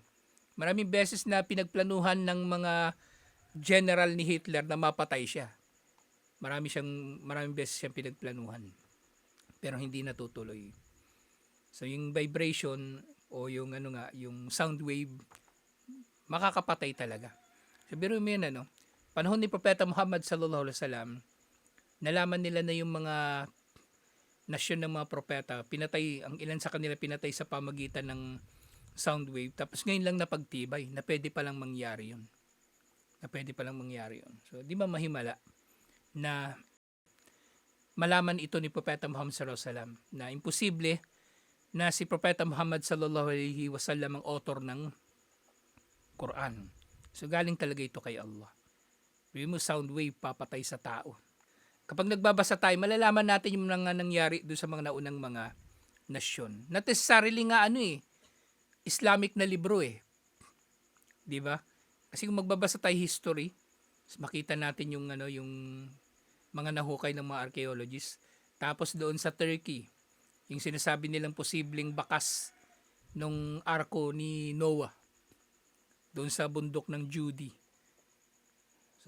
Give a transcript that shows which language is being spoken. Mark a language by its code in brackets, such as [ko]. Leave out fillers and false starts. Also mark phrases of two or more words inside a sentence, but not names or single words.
[tl] Maraming beses na pinagplanuhan ng mga general ni Hitler na mapatay siya. Maraming beses siyang pinagplanuhan. Pero hindi natutuloy. So yung vibration o yung yung sound wave, makakapatay talaga. So biro mo yun panahon ni Propeta Muhammad [ar] صلى الله عليه وسلم, [tl] nalaman nila na yung mga nasyon ng mga propeta, pinatay, ang ilan sa kanila pinatay sa pamagitan ng sound wave. Tapos ngayon lang napagtibay na pwede palang mangyari yun. So di ba mahimala na malaman ito ni Propeta Muhammad [ar] صلى الله عليه وسلم [tl] na imposible na si Propeta Muhammad [ar] صلى الله عليه وسلم [tl] ang author ng Quran. So galing talaga ito kay Allah. Yung sound wave papatay sa tao. Kapag nagbabasa tayo, malalaman natin yung mga nangyari doon sa mga naunang mga nasyon. [en] Not necessarily [tl] nga Islamic na libro eh. 'Di ba? Kasi kung magbabasa tayo history, makita natin yung yung mga nahukay ng mga archaeologists. Tapos doon sa Turkey, yung sinasabi nilang posibleng bakas nung arko ni Noah doon sa bundok ng Judy.